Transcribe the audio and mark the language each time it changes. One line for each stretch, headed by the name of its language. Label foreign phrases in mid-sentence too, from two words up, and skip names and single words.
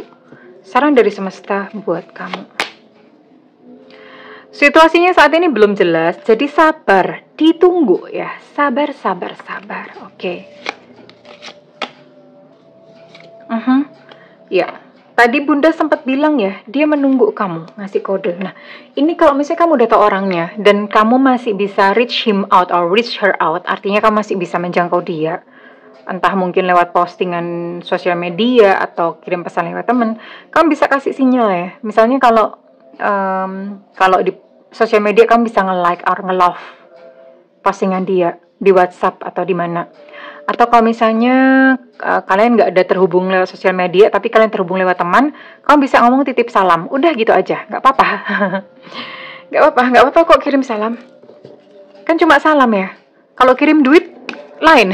Indonesian: Saran dari semesta buat kamu. Situasinya saat ini belum jelas, jadi sabar, ditunggu ya. Sabar. Oke. Ya. Tadi Bunda sempat bilang ya, dia menunggu kamu, ngasih kode. Nah, ini kalau misalnya kamu udah tahu orangnya, dan kamu masih bisa
English: reach him out or reach her out,
Indonesian: artinya kamu masih bisa menjangkau dia. Entah mungkin lewat postingan sosial media, atau kirim pesan lewat temen, kamu bisa kasih sinyal ya. Misalnya kalau di sosial media kamu bisa nge-like or nge-love postingan dia, di WhatsApp atau di mana. Atau kalau misalnya kalian nggak ada terhubung lewat sosial media, tapi kalian terhubung lewat teman, kamu bisa ngomong titip salam. Udah gitu aja, nggak apa-apa. nggak apa-apa kok kirim salam. Kan cuma salam ya. Kalau kirim duit, lain.